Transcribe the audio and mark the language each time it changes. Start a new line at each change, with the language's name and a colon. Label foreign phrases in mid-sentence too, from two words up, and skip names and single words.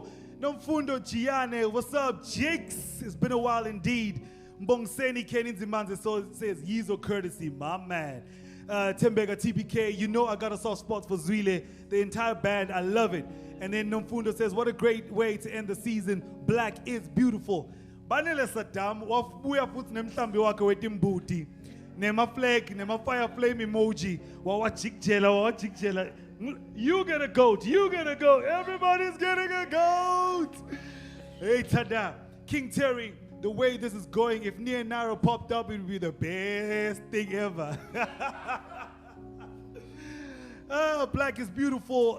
English: Nomfundo Giane, what's up, Jakes? It's been a while indeed. Mbongeni Kenin Zimanze says, Yizo courtesy, my man. Tembega TPK, you know I got a soft spot for Zwile. The entire band, I love it. And then Nomfundo says, what a great way to end the season. Black is beautiful.
Swati: Banele Saddam, wafuya futhi nemhlambi wakhe wetimbuti. Nema flag, nema
English: fire flame emoji.
Swati: Wawajikjela.
English: You get a goat, everybody's getting a goat. Hey Tada, King Terry, the way this is going, if Nia Nara popped up, it would be the best thing ever. Black is beautiful.